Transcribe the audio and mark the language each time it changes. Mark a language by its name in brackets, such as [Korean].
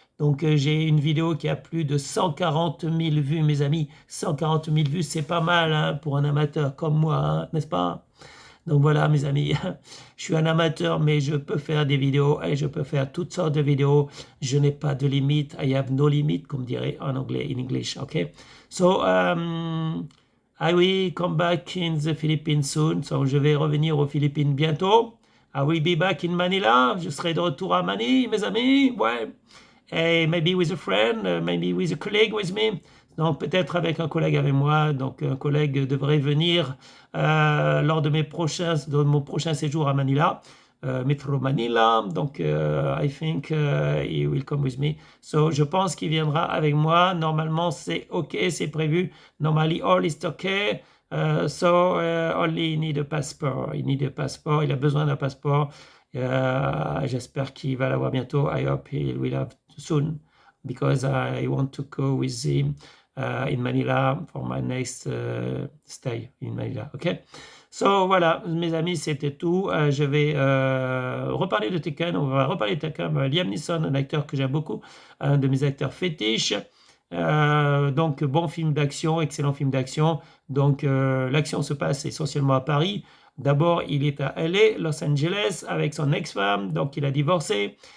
[French] Donc j'ai une vidéo qui a plus de 140 000 vues, mes amis. 140 000 vues, c'est pas mal hein, pour un amateur comme moi, hein, n'est-ce pas? Donc voilà, mes amis, je suis un amateur, mais je peux faire des vidéos et je peux faire toutes sortes de vidéos. Je n'ai pas de limite. [English] I have no limit, [French] comme dirait en anglais, [English] in English, ok? So, I will come back in the Philippines soon. So, [French] je vais revenir aux Philippines bientôt. [English] I will be back in Manila. [French] Je serai de retour à Manille, mes amis. Ouais. [English] Et maybe with a friend, maybe with a colleague with me. [French] Donc peut-être avec un collègue avec moi. Donc un collègue devrait venir lors de mon prochain séjour à Manila, Metro Manila. [English] Donc I think he will come with me. [French] So je pense qu'il viendra avec moi. Normalement c'est ok, c'est prévu. [English] Normally all is okay. So only he need a passport. [French] Il a besoin d'un passeport. J'espère qu'il va l'avoir bientôt. [English] I hope he will have soon because I want to go with him in Manila for my next stay in Manila. Ok? [French] So voilà, mes amis, c'était tout. Je vais reparler de Taken. On va reparler de Taken. Liam Neeson, un acteur que j'aime beaucoup, un de mes acteurs fétiches. Donc bon film d'action, excellent film d'action. Donc l'action se passe essentiellement à Paris. D'abord, il est à LA, Los Angeles, avec son ex-femme, donc il a divorcé.